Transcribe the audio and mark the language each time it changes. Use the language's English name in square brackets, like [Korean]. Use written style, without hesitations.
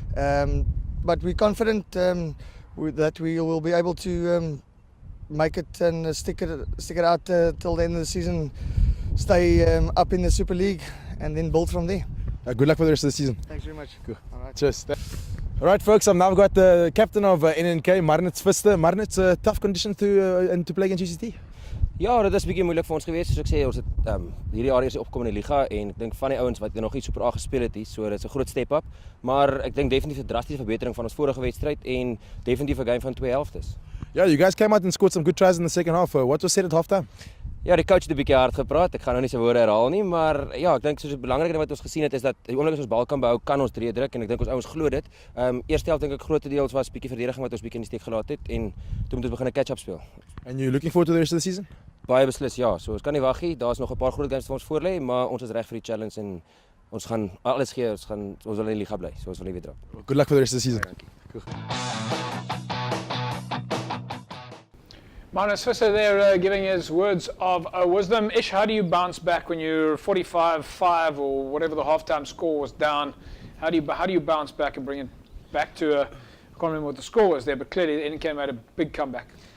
[English] But we're confident that we will be able to make it and stick it out till the end of the season. Stay up in the Super League and then build from there. Good luck for the rest of the season. Thanks very much. Cool. All right. Cheers. All right, folks, I've now got the captain of NNK, Marnitz Pfister. Marnitz, tough conditions to play against UCT? [Afrikaans] Ja, dit is 'n bietjie moeilik vir ons gewees. Soos ek sê, ons het hierdie jaar eers opgekom in die liga en ek dink van die ouens wat nog nie Super A gespeel het hier, so dit is 'n groot step up, maar ek dink definitief 'n drastiese verbetering van ons vorige wedstryd en definitief 'n game van 2 helftes. [English] Yeah, you guys came out and scored some good tries in the second half. What was said at halftime? [Afrikaans] Ja, die coach het 'n bietjie hard gepraat. Ek gaan nou nie sy woorde herhaal nie, maar ja, ek dink soos 'n belangrike ding wat ons gesien het is dat die oomblik as ons bal kan behou, kan ons drie druk en ek dink ons ouens glo dit. Eerste helft dink ek grootendeels was 'n bietjie verdediging wat ons bietjie in die steek gelaat het en toe moet ons begin 'n catch-up speel. [English] And you looking forward to the rest of the season? [Afrikaans] Baie beslis ja. So ons kan nie wag nie. Daar's nog 'n paar groot games vir ons voor lê, maar ons is reg vir die challenge en ons gaan alles gee. Ons wil in die liga bly. So ons wil nie weer drop. [English] Good luck for the rest of the season. Cool. Marnitz Pfister there giving his words of wisdom. Ish, how do you bounce back when you're 45-5 or whatever the halftime score was down? How do you bounce back and bring it back to I can't remember what the score was there, but clearly the NK made a big comeback.